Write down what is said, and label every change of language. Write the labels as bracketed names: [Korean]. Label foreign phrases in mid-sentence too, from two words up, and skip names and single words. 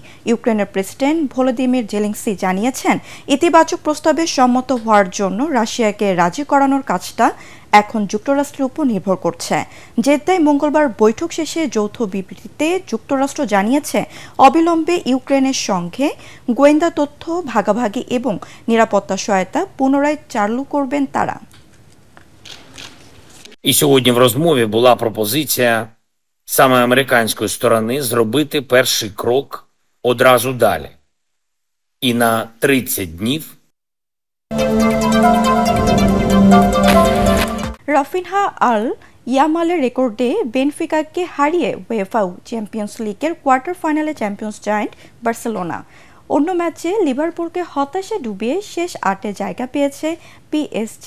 [Bangla] ইউক্রেনের প্রেসিডেন্ট ভলোদিমির জেলেনস্কি জানিয়েছেন, ইতিবাচক প্রস্তাবে সম্মত হওয়ার জন্য রাশিয়াকে রাজি করানোর কাজটা এখন যুক্তরাষ্ট্রের উপর নির্ভর করছে। জেদ্দায় মঙ্গলবার বৈঠক শেষে যৌথ বিবৃতিতে যুক্তরাষ্ট্র জানিয়েছে, অবিলম্বে ইউক্রেনের সঙ্গে গোয়েন্দা তথ্য ভাগাভাগি এবং নিরাপত্তা সহায়তা পুনরায় চালু করবেন তারা। [Ukrainian] І сьогодні в розмові була пропозиція саме американської сторони зробити перший крок одразу далі. І на 30 днів [Bangla] রাফিনহা আল ইয়ামালের রেকর্ডে বেনফিকাকে হারিয়ে উয়েফা চ্যাম্পিয়ন্স লিগের কোয়ার্টার ফাইনালে চ্যাম্পিয়ন্স জায়ান্ট বার্সেলোনা। অন্য ম্যাচে লিভারপুলকে হতাশে ডুবিয়ে শেষ 8-এ জায়গা পেয়েছে পিএসজি।